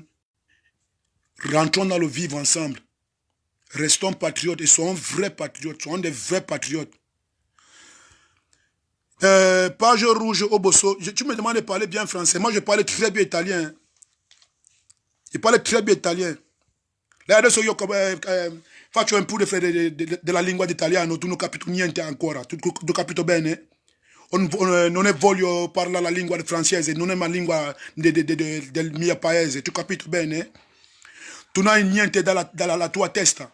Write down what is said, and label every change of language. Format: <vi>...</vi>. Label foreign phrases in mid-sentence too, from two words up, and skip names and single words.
<fr>Rentrons dans le vivre ensemble. Restons patriotes et soyons vrais patriotes. Soyons des vrais patriotes. Page rouge au Bosso. Tu me demandes de parler bien français. Moi, je parle très bien italien. Je parle très bien italien. Là,</fr> <it>adesso io faccio un po' della lingua d'italiano, tu non capito niente ancora. Tu capito bene? Non è voglio parlare la lingua francese, non è la lingua del mio paese. Tu capito bene? Tu non hai niente dalla tua testa.</it>